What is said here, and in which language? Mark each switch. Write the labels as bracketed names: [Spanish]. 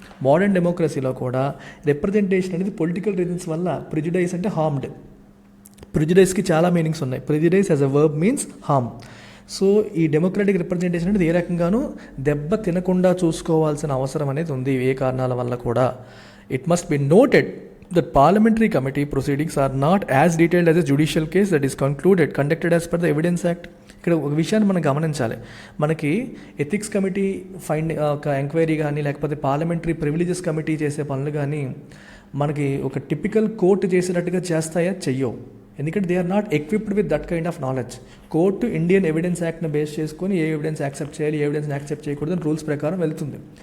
[Telugu] Modern డెమోక్రసీలో కూడా representation అనేది పొలిటికల్ రీజన్స్ వల్ల ప్రిజుడైజ్ అంటే హార్మ్డ్. ప్రిజుడైజ్కి చాలా మీనింగ్స్ ఉన్నాయి. [English] Prejudice as a verb means harm. [Telugu] So ఈ డెమోక్రాటిక్ రిప్రజెంటేషన్ అనేది ఏ రకంగానూ దెబ్బ తినకుండా చూసుకోవాల్సిన అవసరం అనేది ఉంది ఏ కారణాల వల్ల కూడా. [English] It must be noted that parliamentary committee proceedings are not as detailed as a judicial case that is conducted as per the Evidence Act. [Telugu] ఇక్కడ ఒక విషయాన్ని మనం గమనించాలి. మనకి ఎథిక్స్ కమిటీ ఒక ఎంక్వైరీ కానీ లేకపోతే పార్లమెంటరీ ప్రివిలేజెస్ కమిటీ చేసే పనులు కానీ మనకి ఒక టిపికల్ కోర్టు చేసినట్టుగా చేస్తాయా? చెయ్యవు. ఎందుకంటే [English] They are not equipped with that kind of knowledge. [Telugu] Court Indian evidence యాక్ట్ని base చేసుకొని ఏ ఎవిడెన్స్ యాక్సెప్ట్ చేయాలి, ఏ ఎవిడెన్స్ యాక్సెప్ట్ చేయకూడదు అని రూల్స్ ప్రకారం వెళ్తుంది.